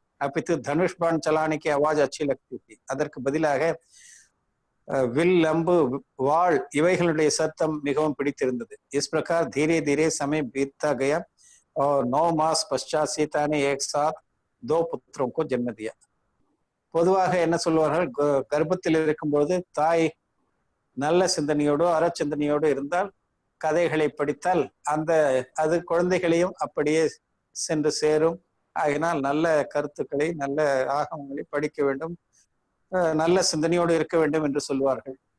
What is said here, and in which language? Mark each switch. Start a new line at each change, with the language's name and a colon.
Hindi: அப்பித்து தனுஷ்பான் சலானிக்கு அவாஜ் அச்சி லக்தி தி.
Tamil: அதற்கு பதிலாக வில், அம்பு, வாள் இவைகளுடைய சத்தம் மிகவும் பிடித்திருந்தது.
Hindi: इस प्रकार धीरे धीरे समय बीतता गया और 9 मास पश्चात सीता ने एक साथ 2 पुत्रों को जन्म दिया.
Tamil: பொதுவாக என்ன சொல்வார்கள், கர்ப்பத்தில் இருக்கும்போது தாய் நல்ல சிந்தனையோடு அறச்சிந்தனையோடு இருந்தால், கதைகளை படித்தால் அது குழந்தைகளையும் அப்படியே சென்று சேரும். ஆகினால் நல்ல கருத்துக்களை, நல்ல ஆகமங்களை படிக்க வேண்டும், நல்ல சிந்தனையோடு இருக்க வேண்டும் என்று சொல்வார்கள்.